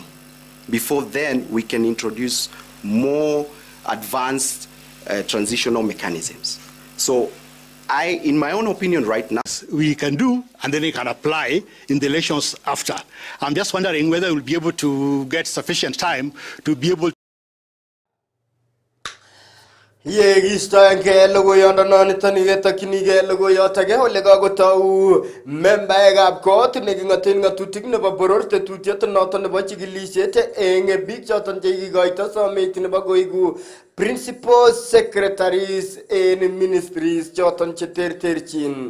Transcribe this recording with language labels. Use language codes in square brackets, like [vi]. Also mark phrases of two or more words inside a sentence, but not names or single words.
[en] Before then, we can introduce more advanced transitional mechanisms. So in my own opinion right now, we can do, and then we can apply in the elections after. I'm just wondering whether we'll be able to get sufficient time to be able to. [kln] Yegistoenge logoyondononiton yetokyinige logoyotage ole kakotau membaekab kot neking'oten ng'atutik nebo boror tetutiet noton nebo chikilisiet eng biik choton chekikoito somet nebo koigu [en] principal secretaries [kln] en ministries choton cheterterchin.